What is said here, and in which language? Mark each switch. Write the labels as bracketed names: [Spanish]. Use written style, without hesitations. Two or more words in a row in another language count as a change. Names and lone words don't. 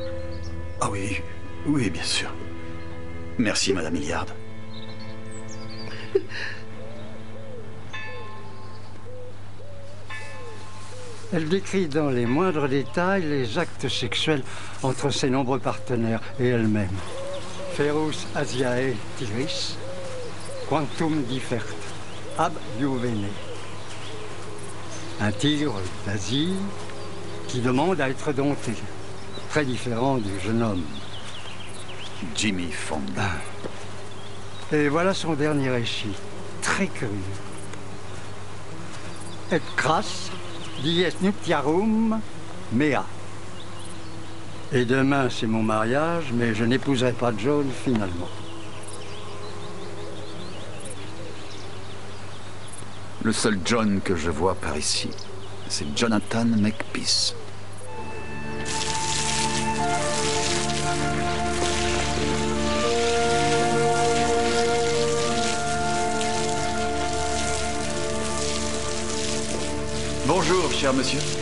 [French] Ah oui, oui, bien sûr. Merci, Madame Hilliard. Elle décrit dans les moindres détails les actes sexuels entre ses nombreux partenaires et elle-même. [Latin] Ferus Asiae tigris, quantum differt, ab juvene. [French] Un tigre d'Asie qui demande à être dompté. Très différent du jeune homme. Jimmy Fong. Et voilà son dernier récit, très curieux. [Latin] Et crasse dies nuptiarum mea. [French] Et demain, c'est mon mariage, mais je n'épouserai pas John finalement. Le seul John que je vois par ici, c'est Jonathan Makepeace. Bonjour, cher monsieur.